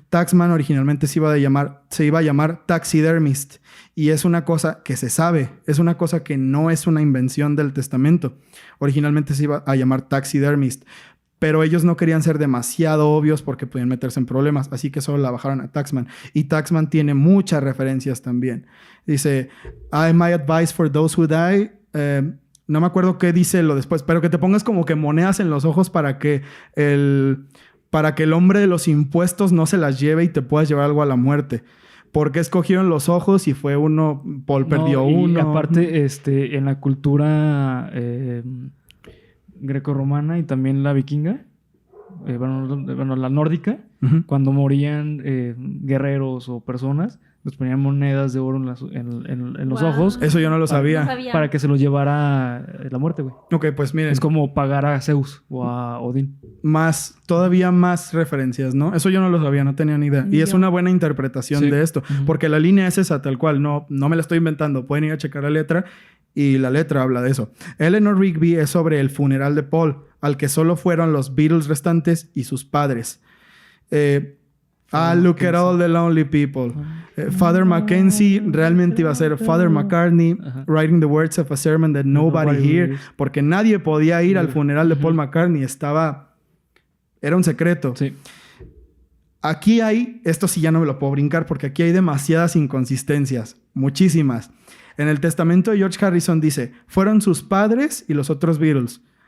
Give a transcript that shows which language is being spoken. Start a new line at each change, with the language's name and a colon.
Spanish: Taxman originalmente se iba a llamar Taxidermist, y es una cosa que se sabe, es una cosa que no es una invención del Testamento. Originalmente se iba a llamar Taxidermist, pero ellos no querían ser demasiado obvios porque podían meterse en problemas, así que solo la bajaron a Taxman. Y Taxman tiene muchas referencias también.
English: Dice, my advice for those who die.
Spanish: No me acuerdo qué dice lo después, pero que te pongas como que monedas en los ojos para que el hombre de los impuestos no se las lleve y te puedas llevar algo a la muerte. Porque escogieron los ojos y fue uno, Paul perdió y uno. aparte, en la cultura grecorromana y también la vikinga, la nórdica, Uh-huh. cuando morían guerreros o personas, les ponían monedas de oro en los Wow. ojos Eso yo no lo sabía. No sabía. para que se los llevara la muerte, güey. Ok, pues miren. Es como pagar a Zeus o a Odín. Todavía más referencias, ¿no? Eso yo no lo sabía, no tenía ni idea. Y es Yo. una buena interpretación Sí. de esto. Ujú. Porque la línea es esa, tal cual. No me la estoy inventando. Pueden ir a checar la letra y la letra habla de eso. Eleanor Rigby es sobre el funeral de Paul, al que solo fueron los Beatles restantes y sus padres.
English: Look at all the lonely people.
Spanish: Father Mackenzie realmente iba a ser Father McCartney, Ajá.
English: writing the words of a sermon that nobody hears, hears.
Spanish: porque nadie podía ir al funeral de Paul McCartney. Era un secreto. Sí. Aquí esto sí ya no me lo puedo brincar porque aquí hay demasiadas inconsistencias, muchísimas. En el testamento de George Harrison dice, fueron sus padres y los otros Beatles.